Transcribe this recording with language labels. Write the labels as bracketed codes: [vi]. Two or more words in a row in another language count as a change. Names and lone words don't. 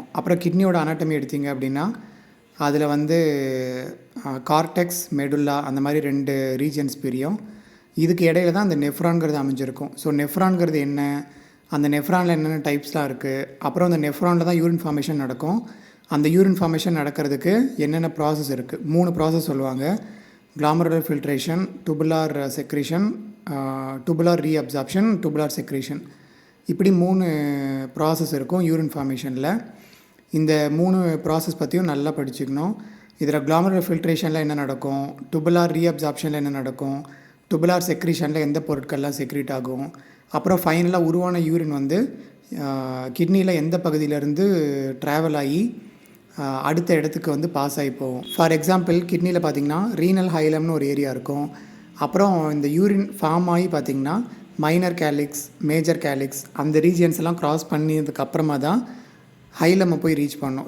[ta] அப்புறம் கிட்னியோட அனாட்டமி எடுத்திங்க அப்படின்னா அதில் வந்து [en] cortex, medulla [ta] அந்த மாதிரி 2 ரீஜன்ஸ் பிரியும். இதுக்கு இடையில தான் அந்த நெஃப்ரான்கிறது அமைஞ்சிருக்கும். ஸோ நெஃப்ரான்கிறது என்ன, அந்த நெஃப்ரானில் என்னென்ன டைப்ஸ்லாம் இருக்குது, அப்புறம் அந்த நெஃப்ரானில் தான் [en] urine formation [ta] நடக்கும். அந்த [en] urine formation [ta] நடக்கிறதுக்கு என்னென்ன ப்ராசஸ் இருக்குது, 3 ப்ராசஸ் சொல்லுவாங்க. [en] glomerular ஃபில்ட்ரேஷன், tubular secretion, tubular reabsorption, tubular secretion. [ta] இப்படி 3 ப்ராசஸ் இருக்கும் [en] urine formation. [ta] இந்த 3 ப்ராசஸ் பற்றியும் நல்லா படிச்சுக்கணும். இதில் [en] glomerular filtration [ta] என்ன நடக்கும், [en] tubular reabsorption [ta] ல என்ன நடக்கும், [en] tubular secretion [ta] ல எந்த பொருட்கள்லாம் செக்ரீட் ஆகும், அப்புறம் ஃபைனலாக உருவான யூரின் வந்து கிட்னியில் எந்த பகுதியிலேருந்து ட்ராவல் ஆகி அடுத்த இடத்துக்கு வந்து பாஸ் ஆகி போகும். [en] for example [ta] கிட்னியில் பார்த்திங்கன்னா [en] renal hilum [ta] ஒரு ஏரியா இருக்கும். அப்புறம் இந்த யூரின் ஃபார்ம் ஆகி பார்த்திங்கன்னா [en] minor calyx, major calyx, [ta] அந்த ரீஜியன்ஸ் எல்லாம் க்ராஸ் பண்ணியதுக்கு அப்புறமா தான் ஹைலம்மை போய் ரீச் பண்ணணும்.